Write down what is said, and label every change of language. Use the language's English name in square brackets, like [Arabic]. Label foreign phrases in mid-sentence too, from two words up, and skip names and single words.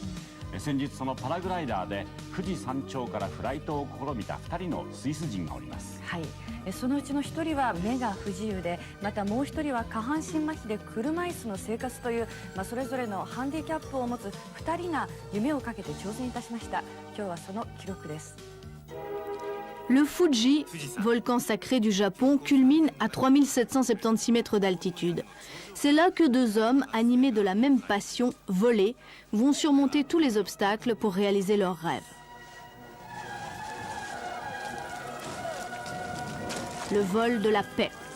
[Japanese] 先日そのパラグライダーで富士山頂からフライトを試みた2人のスイス人がおります。はい、そのうちの1人は目が不自由で、またもう1人は下半身麻痺で車椅子の生活という、それぞれのハンディキャップを持つ2人が夢をかけて挑戦いたしました。今日はその記録です。 [French] Le Fuji, volcan sacré du Japon, culmine à 3776 mètres d'altitude. C'est là que deux hommes, animés de la même passion, voler, vont surmonter tous les obstacles pour réaliser leurs rêves. Le vol de la paix.